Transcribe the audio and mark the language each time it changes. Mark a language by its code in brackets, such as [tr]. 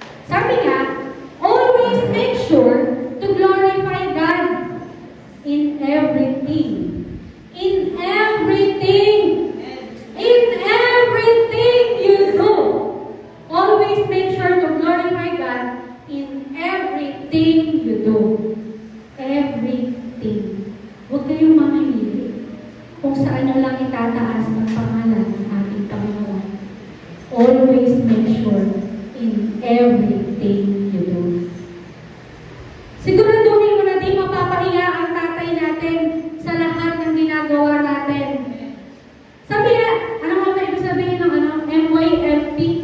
[en] Sabi nga, always make sure to glorify God in everything. In everything. In everything you do. Always make sure to glorify God in everything you do. Everything. [tl] Huwag kayong mamimili kung saan nyo lang itataas ang pangalan ng ating Panginoon. [en] Always make sure in everything you do. [tl] Siguraduhin mo na di mapapahiya ang tatay natin sa lahat ng ginagawa natin. Sabi nga, ano nga ba ibig sabihin ng MYFP?